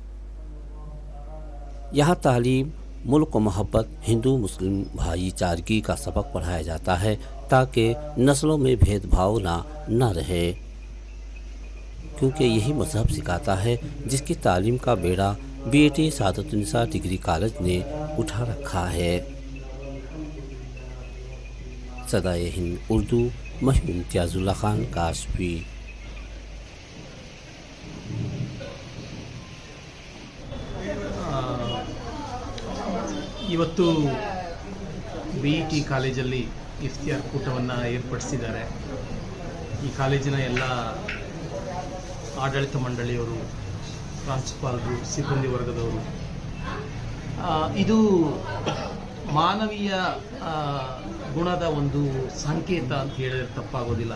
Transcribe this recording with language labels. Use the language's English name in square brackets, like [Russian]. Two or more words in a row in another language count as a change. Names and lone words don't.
[Hindi] यहाँ तालीम, मुल्क मोहब्बत, हिंदू मुस्लिम भाईचारगी का सबक पढ़ाया जाता है ताकि नस्लों में भेदभाव ना रहे, क्योंकि यही मजहब सिखाता है जिसकी तालीम का बेड़ा बीईटी सादतुन्निसा डिग्री कॉलेज ने उठा रखा है। सदाए हिंद उर्दू महूम इम्तियाजुल्लाह खान काशफी। [Kannada] ಇವತ್ತು BET ಕಾಲೇಜಲ್ಲಿ ಇಫ್ತಿಯಾರ್ ಕೂಟವನ್ನು ಏರ್ಪಡಿಸಿದ್ದಾರೆ. ಈ ಕಾಲೇಜಿನ ಎಲ್ಲ ಆಡಳಿತ ಮಂಡಳಿಯವರು, ಪ್ರಾಂಶುಪಾಲರು, ಸಿಬ್ಬಂದಿ ವರ್ಗದವರು, ಇದು ಮಾನವೀಯ ಗುಣದ ಒಂದು ಸಂಕೇತ ಅಂತ ಹೇಳಿದ್ರೆ ತಪ್ಪಾಗೋದಿಲ್ಲ.